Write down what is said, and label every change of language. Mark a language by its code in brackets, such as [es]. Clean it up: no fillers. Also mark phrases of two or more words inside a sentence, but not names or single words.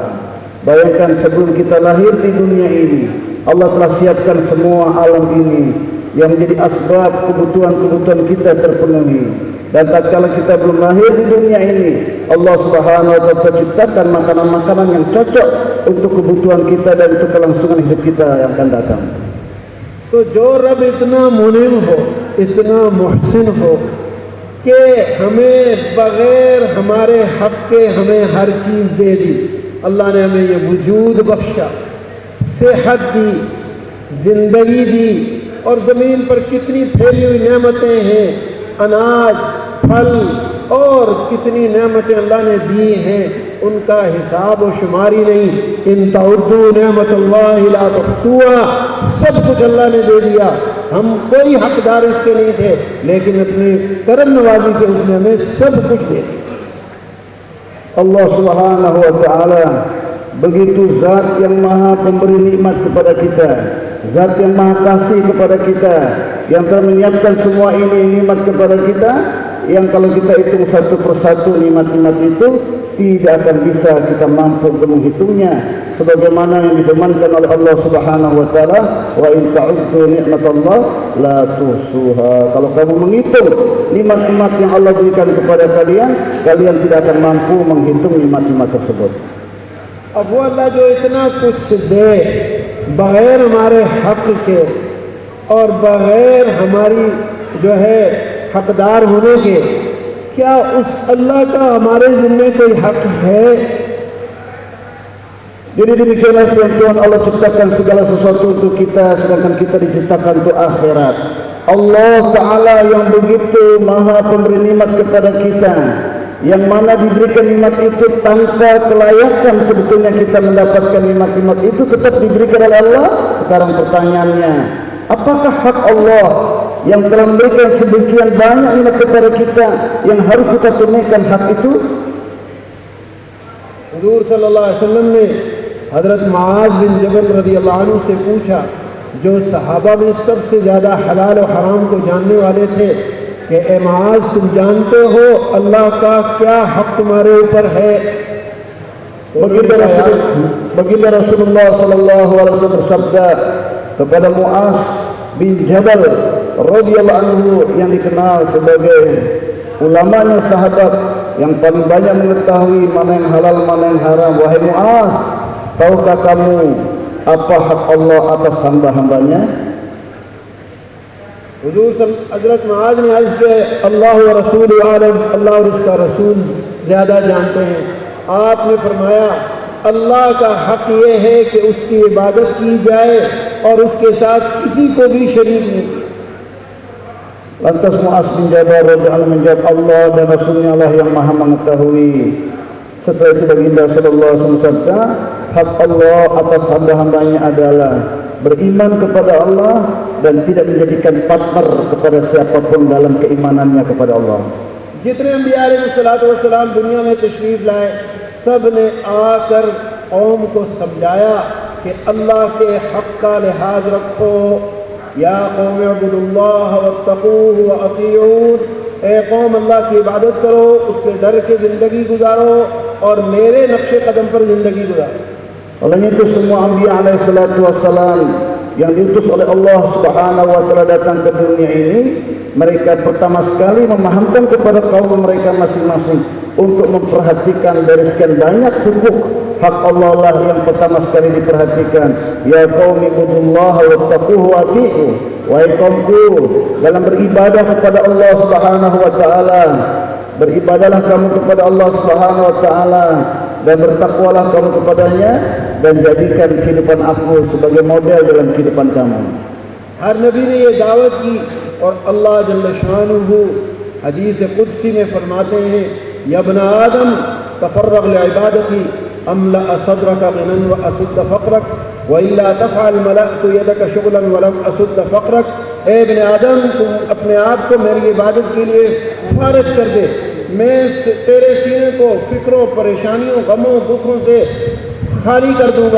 [id] Bayangkan sebelum kita lahir di dunia ini, Allah telah siapkan semua alam ini yang menjadi asbab kebutuhan-kebutuhan kita terpenuhi. Dan tatkala kita belum lahir di dunia ini, Allah [ar] سبحانه وتعالى [id] ciptakan makanan-makanan yang cocok untuk kebutuhan kita dan untuk kelangsungan hidup kita yang akan datang. [hi] तो जो रब इतना मुनीम हो, इतना मुहसिन हो कि हमें बगैर हमारे हक के हमें हर चीज़ दे दी। अल्लाह ने हमें ये वजूद बख्शा, सेहत दी, जिंदगी दी, और ज़मीन पर कितनी फैली हुई नेमतें हैं, अनाज, फल और कितनी नेमतें अल्लाह ने दी हैं, उनका हिसाब और शुमारी नहीं। [ar] إن تعدوا نعمة الله لا تحصوها, [hi] सब कुछ अल्लाह ने दे दिया। हम कोई हकदार इसके नहीं थे, लेकिन अपने करम नवाजी से उसने हमें सब कुछ दे दिया। [id] Allah [ar] سبحانه وتعالى [id] begitu zat yang maha pemberi nikmat kepada kita, zat yang maha kasih kepada kita, yang telah menyiapkan semua ini nikmat kepada kita, yang kalau kita hitung satu persatu nikmat-nikmat itu tidak akan bisa kita mampu untuk menghitungnya, sebagaimana yang difirmankan oleh Allah [ar] سبحانه وتعالى, وإن تعدوا نعمة الله لا تحصوها. [id] Kalau kamu menghitung nikmat-nikmat yang Allah berikan kepada kalian, kalian tidak akan mampu menghitung nikmat-nikmat tersebut. [hi] अब वो अल्लाह जो इतना कुछ दे बग़ैर हमारे हक़ के और बग़ैर हमारी जो है हकदार होने के, क्या उस अल्लाह का हमारे ज़िम्मे कोई हक़ है? [id] Jadi demikianlah Tuhan Allah ciptakan segala sesuatu untuk kita, sedangkan kita diciptakan untuk akhirat. Allah Ta'ala yang begitu maha pemberi nikmat kepada kita, yang mana diberikan nikmat itu tanpa kelayakan sebetulnya kita mendapatkan nikmat-nikmat itu tetap diberikan oleh Allah. Sekarang pertanyaannya, apakah hak Allah yang telah memberikan sebagian banyak nikmat kepada kita yang harus kita tunaikan hak itu? [hi] हुज़ूर [ar] صلى الله عليه وسلم [hi] ने हज़रत मुआज़ बिन जबल [ar] رضي الله عنه [hi] से पूछा, जो सहाबा में सबसे ज़्यादा हलाल और हराम को जानने वाले थे, कि ए मुआज़ तुम जानते हो अल्लाह का क्या हक़ तुम्हारे ऊपर है? [id] Baginda Rasulullah [ar] صلى الله عليه وسلم [id] bersabda kepada Muaz bin Jabal [ar] رضي الله عنه [id] yang dikenal sebagai ulamanya sahabat yang paling banyak mengetahui mana yang halal, mana yang haram. Wahai Mu'az, tahukah kamu apa hak Allah atas hamba-hambanya? [hi] हज़रत मुआज़ ने अर्ज़ किया, [ar] الله ورسول أعلم, [hi] अल्लाह और उसका रसूल ज़्यादा जानते हैं। आपने फरमाया अल्लाह का हक ये है कि उसकी इबादत की जाए और उसके साथ किसी को भी शरीक नहीं किया। [id] Lantas Mu'az bin Jabal radhiyallahu menjawab, Allah dan Rasulnya Allah yang maha mengetahui. Setelah itu baginda [ar] صلى الله عليه وسلم [id] bersabda, hak Allah atas hamba-hambanya adalah beriman kepada Allah dan tidak menjadikan partner kepada siapapun dalam keimanannya kepada Allah. [hi] जितने अंबिया अलैहिस्सलाम दुनिया में तशरीफ लाए, सब ने आकर कौम को समझाया कि अल्लाह के हक का लिहाज रखो। [ar] يا قوم اعبدوا الله واتقوه وأطيعون, [hi] ए कौम अल्लाह की इबादत करो, उसके डर के ज़िंदगी गुजारो और मेरे नक्शे कदम पर ज़िंदगी गुजारो। [id] Oleh itu semua Anbiya [ar] عليه الصلاة والسلام [id] yang diutus oleh Allah [ar] سبحانه وتعالى [id] datang ke dunia ini, mereka pertama sekali memahamkan kepada kaum mereka masing-masing untuk memperhatikan dari sekian banyak hukuk, hak Allah lah yang pertama sekali diperhatikan. [ar] يا قومي اعبدوا الله واتقوه وأطيعوا, [id] wahai kaumku, dalam beribadah kepada Allah [ar] سبحانه وتعالى, [id] beribadahlah kamu kepada Allah [ar] سبحانه وتعالى [id] dan bertakwalah kamu kepadanya dan jadikan kehidupan aku sebagai model dalam kehidupan kamu. [hi] हर नबी ने ये दावत की और अल्लाह [ar] جل شانه [hi] हदीस कुदसी में फरमाते हैं, [ar] يا ابن آدم تفرغ لعبادتي أملأ صدرك غنى وأسد فقرك وإلا تفعل ملأت يدك شغلا ولم أسد فقرك. [hi] ए इब्ने आदम, तुम अपने आप को मेरी इबादत के लिए फारिग कर दे, मैं तेरे सीने को फिक्रों, परेशानियों, गमों, दुखों से खाली कर दूंगा।